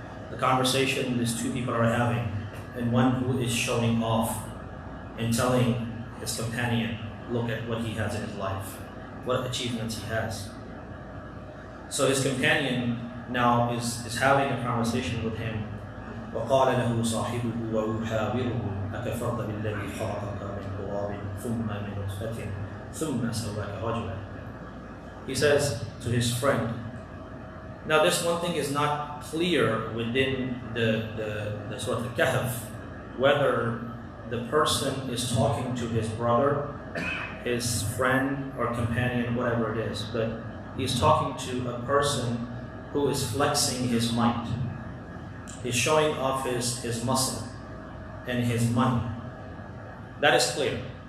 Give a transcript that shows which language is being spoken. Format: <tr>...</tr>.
<en>The conversation these two people are having, and one who is showing off and telling his companion, look at what he has in his life, what achievements he has. So his companion now is having a conversation with him.</en> <ar>وقال له صاحبه ويحاوره أكفرت بالذي خلقك من تراب ثم من نطفة ثم سواك رجلا.</ar> <en>He says to his friend. Now this one thing is not clear within the Surah Al-Kahf, whether the person is talking to his brother, his friend or companion, whatever it is, but he's talking to a person who is flexing his might. He's showing off his muscle. and his money. That is clear.</en>